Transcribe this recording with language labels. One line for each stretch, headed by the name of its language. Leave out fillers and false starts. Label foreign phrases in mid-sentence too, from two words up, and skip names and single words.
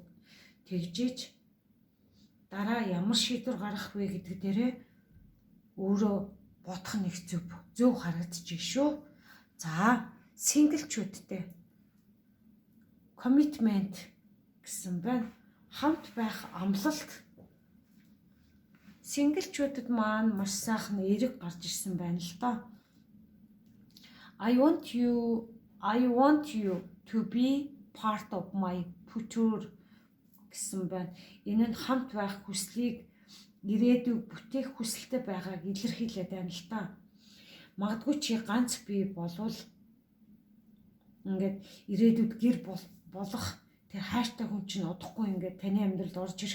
Mongolian: Тэгжиж дараа ямар шийдвэр гаргах вэ гэдэг дээрээ өөрөө бодох нь их зөв харагдчих шүү. За, синглчүүдтэй commitment гэсэн байна. Хамт байх амлалт. Синглчүүдэд маань маш сайхан эерэг гарч ирсэн байна л да.
English: I want you to be part of my future
Mongolian: гэсэн байна. Энэ нь хамт байх хүслийг ирээдүйг бүтээх хүсэлтэй байгааг илэрхийлээд байна л та. Магадгүй чи ганц бий болвол ингээд ирээдүйд гэр болох тэр хайртай хүн чинь удахгүй ингээд таны амьдралд орж ирэх.